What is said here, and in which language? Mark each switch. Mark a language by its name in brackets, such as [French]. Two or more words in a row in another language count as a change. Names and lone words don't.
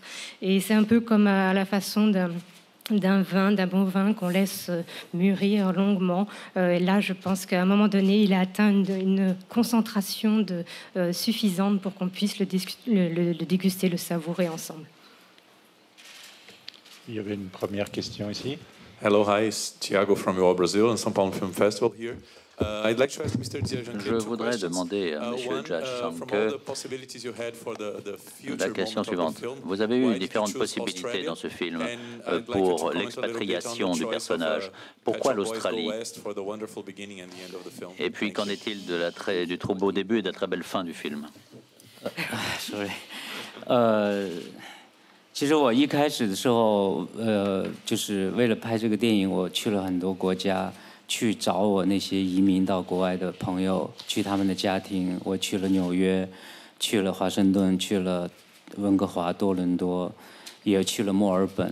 [French] Et c'est un peu comme à la façon d'un bon vin qu'on laisse mûrir longuement. Et là, je pense qu'à un moment donné, il a atteint une concentration suffisante pour qu'on puisse le déguster, le savourer ensemble. Il y avait une première question ici. [English] Hello, hi, it's Thiago from Rio Brazil and São Paulo Film Festival here. I'd like to ask Mr. Jiazhankhe [French] Je voudrais demander à M. Jiazhankhe la question suivante. Vous avez eu différentes possibilités dans ce film pour l'expatriation du personnage. Pourquoi l'Australie? Et puis, qu'en est-il du trop beau début et de la très belle fin du film? [English] Sorry. [Chinese] 其实我一开始的时候，就是为了拍这个电影，我去了很多国家。去找我那些移民到国外的朋友，去他们的家庭。我去了纽约，去了华盛顿，去了温哥华、多伦多，也去了墨尔本。